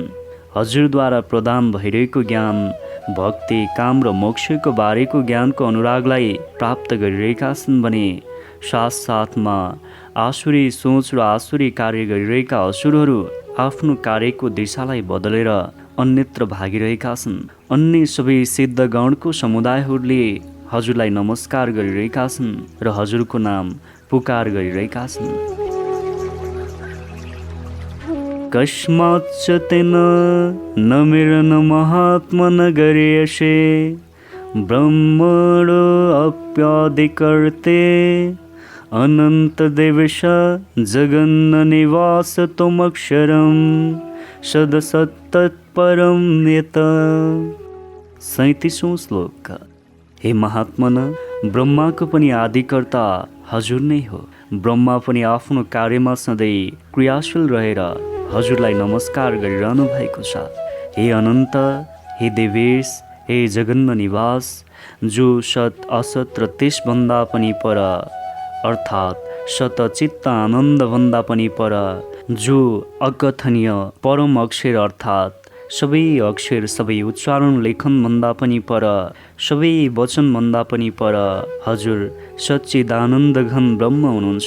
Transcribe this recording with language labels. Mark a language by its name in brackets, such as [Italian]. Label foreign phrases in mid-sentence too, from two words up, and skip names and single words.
[Nepali] हजुरद्वारा प्रदान भइरहेको ज्ञान, भक्ति, काम र मोक्षको बारेको ज्ञानको अनुरागलाई प्राप्त गरिरहेका छन् भने साथसाथमा आसुरी सोच र आसुरी कार्य गरिरहेका असुरहरू आफ्नो कार्यको दिशालाई बदलेर अन्यत्र भागिरहेका छन्। अन्य सबै सिद्धगणको समुदायहरूले हजुरलाई नमस्कार गरिरहेका छन् र हजुरको नाम पुकार गरिरहेका छन्। [Sanskrit] कस्माच्च तेन नमिरन महात्मन गरीयसे ब्रह्मणो अप्यादिकर्ते अनंत देवश जगन्न निवास तमक्षरम सदसत्तत्परम यत। [Nepali] 37औं श्लोक। हे महात्मन, ब्रह्माको पनि आदिकर्ता हजुर नै हो। ब्रह्मा पनि आफ्नो कार्यमा सधैँ क्रियाशील रहेर हजुरलाई नमस्कार गरिरहनु भएको छ। हे अनन्त, हे देवेश, हे जगन्न निवास, जो सत असत र त्यसभन्दा पनि पर अर्थात् सत चित्त आनन्दभन्दा पनि पर, जो अकथनीय परम अक्षर अर्थात् सबै अक्षर सबै उच्चारण लेखनभन्दा पनि पर, सबै वचनभन्दा पनि पर हजुर सच्चिदानन्द घन ब्रह्म हुनुहुन्छ।